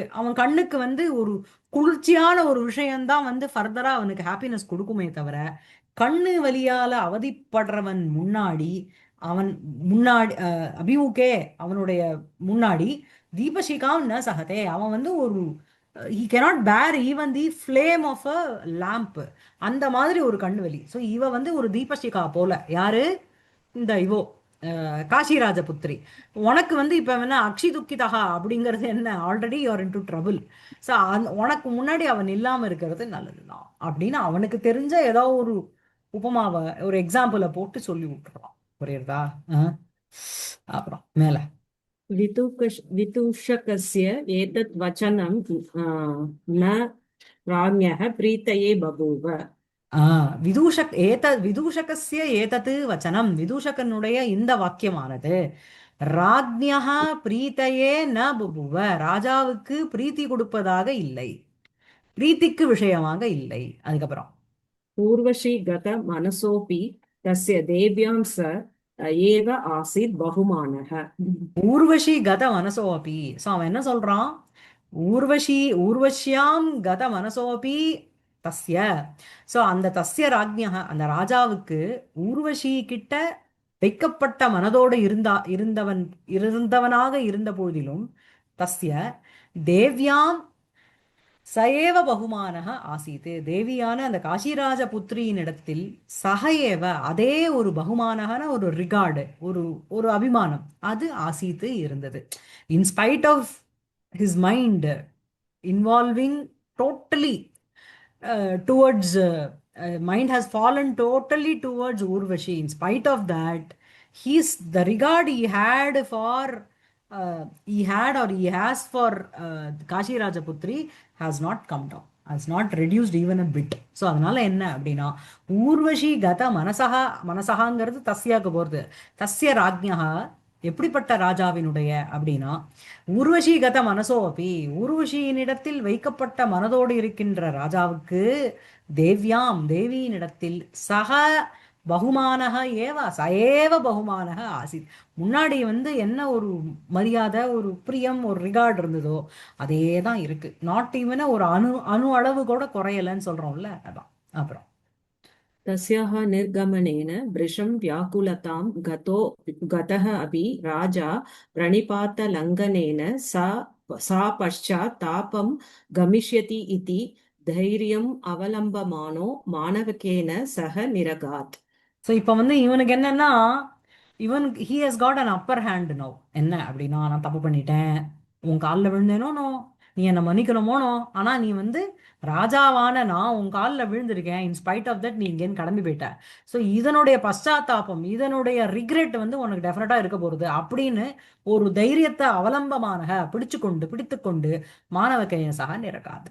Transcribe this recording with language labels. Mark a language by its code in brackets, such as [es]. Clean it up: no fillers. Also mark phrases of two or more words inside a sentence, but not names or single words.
[ta] அவன் கண்ணுக்கு வந்து ஒரு குளிர்ச்சியான ஒரு விஷயம்தான் வந்து ஃபர்தரா அவனுக்கு ஹாப்பினஸ் கொடுக்குமே தவிர, கண்ணு வலியால அவதிப்படுறவன் முன்னாடி, அவன் முன்னாடி அபிமுகே, அவனுடைய முன்னாடி [sa] दीपशिखां न सहते, [ta] அவன் வந்து ஒரு [en] he cannot bear even the flame of a lamp, [ta] அந்த மாதிரி ஒரு கண்ணு வலி. ஸோ இவ வந்து ஒரு தீபசிகா போல. யாரு? இந்த இவோ காசிராஜ புத்திரி. உனக்கு வந்து இப்ப என்ன [sa] अक्षि दुःखितकः [ta] அப்படிங்கிறது என்ன? [en] already you're in to trouble. [ta] ஸோ உனக்கு முன்னாடி அவன் இல்லாம இருக்கிறது நல்லதுதான் அப்படின்னு அவனுக்கு தெரிஞ்ச ஏதோ ஒரு உபமாவை, ஒரு எக்ஸாம்பிளை போட்டு சொல்லி விட்டுறான். புரியுறதா? அப்புறம் மேல [sa] वितूषकस्य एतत् वचनं न राज्ञः प्रीतये बभूव. विदूषकस्य एतत् वचनम्, [ta] விதூஷகனுடைய இந்த வாக்கியமானது [sa] राज्ञः प्रीतये न बभूव, [ta] ராஜாவுக்கு பிரீத்தி கொடுப்பதாக இல்லை. பிரீத்திக்கு விஷயமாக இல்லை. அதுக்கப்புறம் [sa] पूर्वशी गत मनसोऽपि तस्य देव्यां स एव आसीत् बहुमानः ऊर्वशी गत मनसो अपि. [ta] ஸோ அவன் என்ன சொல்றான்? [sa] ऊर्वश्यां गत मनसो अपि तस्य. [ta] ஸோ அந்த [sa] तस्य राज्ञः, [ta] அந்த ராஜாவுக்கு ஊர்வஷி கிட்ட வைக்கப்பட்ட மனதோடு இருந்தவனாக இருந்த போதிலும் [sa] तस्य देव्यां स एव बहुमानः आसीत्. [ta] தேவியான அந்த காசிராஜ புத்திரியினிடத்தில் சகஏவ அதே ஒரு பகுமானகன ஒரு ரிகார்டு, ஒரு ஒரு அபிமானம் அது ஆசீத்து இருந்தது. [en] in spite of his mind involving totally towards mind has fallen totally towards Urvashi. In spite of that, the regard he had for he had or he has for Kashi Rajaputri has not come down, has not reduced even a bit. [ta] ஸோ அதனால என்ன அப்படின்னா ஊர்வஷி கத மனசகாங்கிறது தஸ்யாக்கு போகிறது. [sa] तस्य राज्ञः [ta] எப்படிப்பட்ட ராஜாவினுடைய அப்படின்னா [sa] ऊर्वशी गत मनसो अपि, [ta] ஊர்வஷியினிடத்தில் வைக்கப்பட்ட மனதோடு இருக்கின்ற ராஜாவுக்கு தேவ்யாம் தேவியினிடத்தில் [sa] सः बहुमानः एव स एव बहुमानः आसीत्. [ta] முன்னாடி வந்து என்ன ஒரு மரியாதை, ஒரு பிரியம், ஒரு ரிகார்டு இருந்ததோ அதே தான் இருக்கு. [en] not even [ta] ஒரு அணு அளவு கூட குறையலன்னு சொல்றோம்ல, அதான். அப்புறம் [sa] तस्याः निर्गमनेन वृषं व्याकुलतां गतः अपि राजा प्रणिपातलङ्घनेन सा पश्चात् तापं गमिष्यति इति धैर्यम् अवलम्बमानो माणवकेन सह निरगात्. [ta] ஸோ இப்போ வந்து இவனுக்கு என்னன்னா, [en] he has got an upper hand no. [ta] என்ன அப்படின்னா, நான் தப்பு பண்ணிட்டேன், உன் காலில் விழுந்தேனோ, நீ என்னை மன்னிக்கணுமோனோ, ஆனால் நீ வந்து ராஜாவான நான் உன் காலில் விழுந்திருக்கேன், [en] in spite of that [ta] நீ இங்கேன்னு கிளம்பி போயிட்ட. ஸோ இதனுடைய பశ్చాத்தாபம், இதனுடைய ரிக்ரெட் வந்து உனக்கு டெஃபினட்டாக இருக்க போகிறது அப்படின்னு ஒரு தைரியத்தை அவலம்பமானக பிடித்துக்கொண்டு [sa] माणवकेन सह निरगात्.